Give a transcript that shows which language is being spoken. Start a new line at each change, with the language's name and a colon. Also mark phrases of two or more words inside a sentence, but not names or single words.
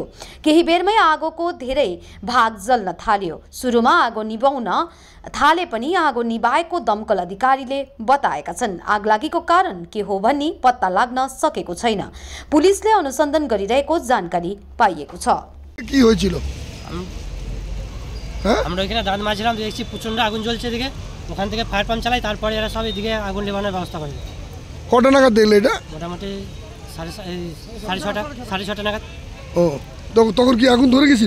Nepali: केही बेरमै आगोको धेरै भाग जल्न थाल्यो। सुरुमा आगो निभाउन थाले पनि आगो निभाएको दमकल अधिकारीले बताएका छन्। आगलागीको कारण के हो भन्ने पत्ता लाग्न सकेको छैन। पुलिसले अनुसन्धान गरिरहेको जानकारी पाइएको छ।
Bangla: কি হয়েছিল? আমরা এখানে দাঁত মাজছিলাম, দেখছি প্রচন্ড আগুন জ্বলছে। এদিকে ওখান থেকে ফায়ার পাম্প চালাই, তারপরে এরা সব এদিকে আগুন নেভানোর ব্যবস্থা করে। কটা নাগাদ দেখলে এটা? মোটামুটি 6:30 নাগাদ। ও, তখন কি আগুন ধরে গেছিল?